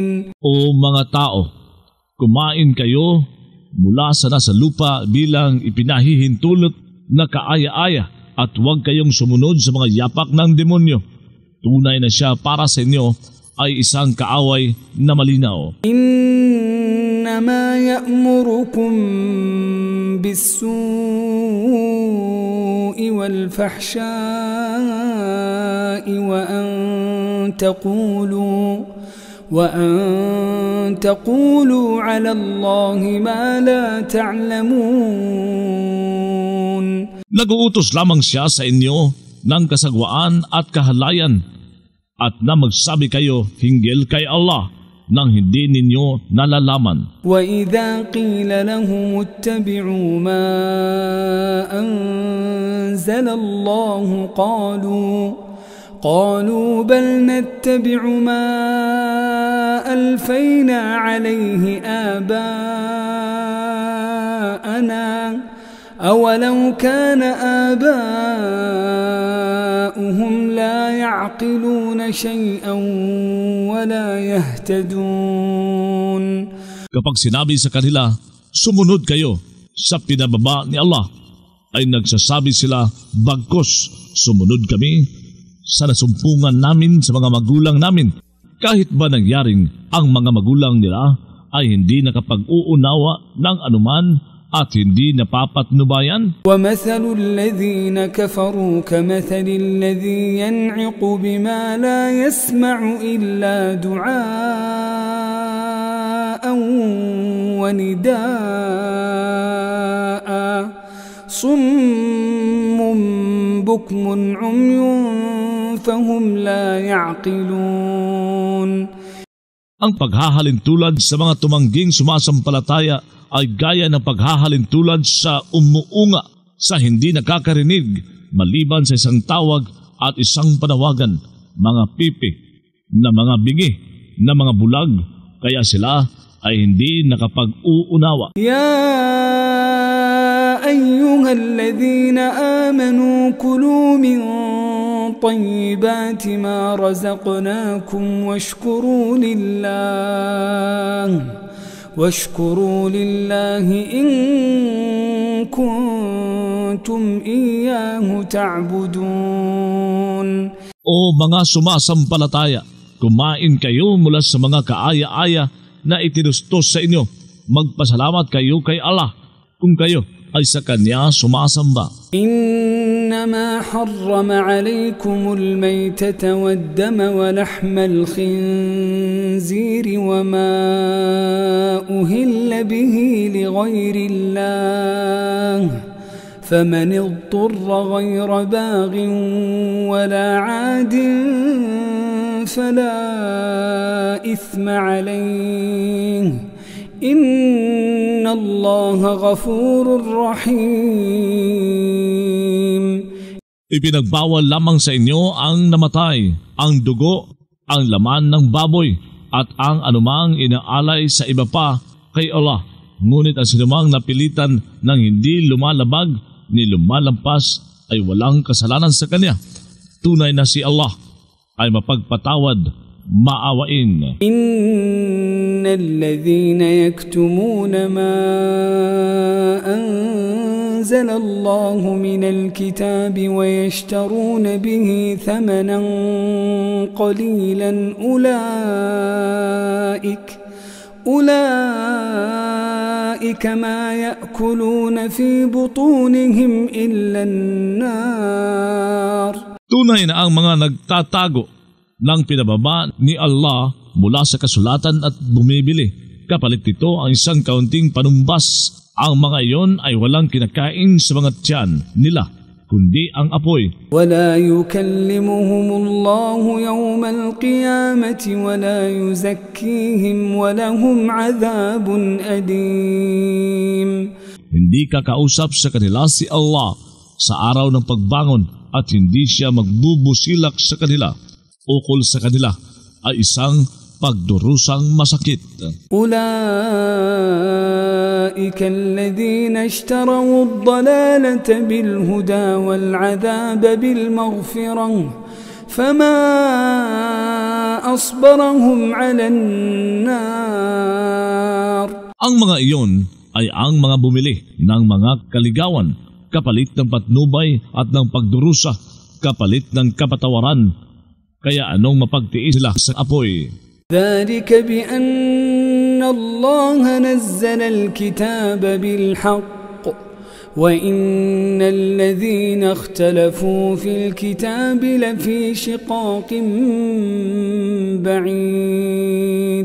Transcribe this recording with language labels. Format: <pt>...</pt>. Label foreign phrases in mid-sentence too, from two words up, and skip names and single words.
<tl>O mga tao, kumain kayo mula sa nasa lupa bilang ipinahihintulot na kaaya-aya at huwag kayong sumunod sa mga yapak ng demonyo. Tunay na siya para sa inyo ay isang kaaway na malinaw.</tl> <ar>إنما يأمركم بالسوء والفحشاء وأن تقولوا على الله ما لا تعلمون.</ar> <tl>Nag-uutos lamang siya sa inyo ng kasagwaan at kahalayan at na magsabi kayo hinggil kay Allah nang hindi ninyo nalalaman.</tl> <ar>وإذا قيل لهم اتبعوا ما أنزل الله قالوا بل نتبع ما ألفينا عليه آباءنا أولو كان آباؤهم لا يعقلون شيئا ولا يهتدون.</ar> <tl>Kapag sinabi sa kanila, sumunod kayo sa pinababa ni Allah, ay nagsasabi sila, bagkos sumunod kami sa nasumpungan namin sa mga magulang namin kahit ba nangyaring ang mga magulang nila ay hindi nakapag-uunawa ng anuman at hindi napapatnubayan.</tl> <ar>وَمَثَلُ الَّذِينَ كَفَرُوا كَمَثَلِ الَّذِي يَنْعِقُ بِمَا لَا يَسْمَعُ إِلَّا دُعَاءً وَنِدَاءً صُمٌّ بُكْمٌ عُمْيٌ فَهُمْ لَا يَعْقِلُونَ.</ar> <tl>Ang paghahalintulad sa mga tumangging sumasampalataya ay gaya ng paghahalintulad sa umuunga sa hindi nakakarinig maliban sa isang tawag at isang panawagan, mga pipi na mga bingi na mga bulag, kaya sila ay hindi nakapag-uunawa.</tl> <ar>يا أيها الذين آمنوا كلوا من طيبات ما رزقناكم واشكروا لله إن كنتم إياه تعبدون.</ar> <tl>O mga sumasampalataya, kumain kayo mula sa mga kaaya-aya na itinustos sa inyo. Magpasalamat kayo kay Allah kung kayo ay sa Kanya sumasamba.</tl> <ar>إنما حرم عليكم الميتة والدم ولحم الخنزير وما أهل به لغير الله فمن اضطر غير باغ ولا عاد فلا إثم عليه إن الله غفور رحيم.</ar> <tl>Ipinagbawal lamang sa inyo ang namatay, ang dugo, ang laman ng baboy, at ang anumang inaalay sa iba pa kay Allah. Ngunit ang sinumang napilitan ng hindi lumalabag ni lumalampas ay walang kasalanan sa Kanya. Tunay na si Allah ay mapagpatawad, maawain.</tl> <ar>إن الذين يكتمون ما أنزل الله من الكتاب ويشترون به ثمنا قليلا أولئك ما يأكلون في بطونهم إلا النار.</ar> <tl>Tunay na ang mga nagtatago ng pinababa ni Allah mula sa kasulatan at bumibili, kapalit nito ang isang kaunting panumbas. Ang mga iyon ay walang kinakain sa mga tiyan nila, kundi ang apoy.</tl> <ar>ولا يكلمهم الله يوم القيامة ولا يزكيهم ولهم عذاب أليم.</ar> <tl>Hindi kakausap sa kanila si Allah sa araw ng pagbangon at hindi siya magbubusilak sa kanila. Ukol sa kanila ay isang pagdurusang masakit.</tl> <ar>أولئك الذين اشتروا الضلالة بالهدى والعذاب بالمغفرة فما أصبرهم على النار.</ar> <tl>Ang mga iyon ay ang mga bumili ng mga kaligawan, kapalit ng patnubay at ng pagdurusa, kapalit ng kapatawaran. Kaya anong mapagtiis sila sa apoy?</tl> <ar>ذلك بأن الله نزل الكتاب بالحق وإن الذين اختلفوا في الكتاب لفي شقاق بعيد.</ar>